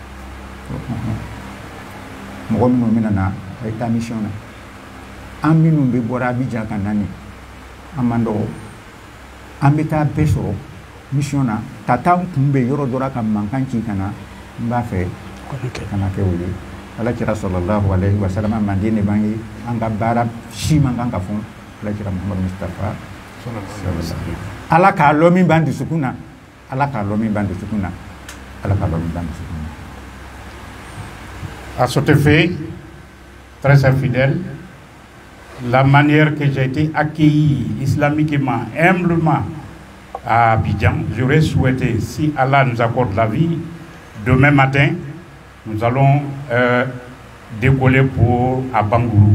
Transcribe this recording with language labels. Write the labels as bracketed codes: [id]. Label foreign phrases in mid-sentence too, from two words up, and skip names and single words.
[bm] mɔgɔ minnu bɛna na a ye taa mission na an minnu bɛ bɔra Abidjan ka na nin an man dɔgɔ an bɛ taa bɛɛ sɔrɔ mission na ka taa n kunbɛn yɔrɔ dɔ la ka mankan ci ka na n b'a fɛ kana kɛ o ye Ala kira [ar] صلى الله عليه وسلم [bm] manden de b'an ye an ka baara si man kan ka fɔ Ala kira Muhamadu Mustafa Ala k'a lɔ min b'an dusukun na Ala k'a lɔ min b'an dusukun na Ala k'a lɔ min b'an dusukun na. [fr] À cet effet, très infidèle, la manière que j'ai été accueilli islamiquement, humblement à Abidjan, j'aurais souhaité, si Allah nous accorde la vie, demain matin, nous allons décoller pour à Bangourou.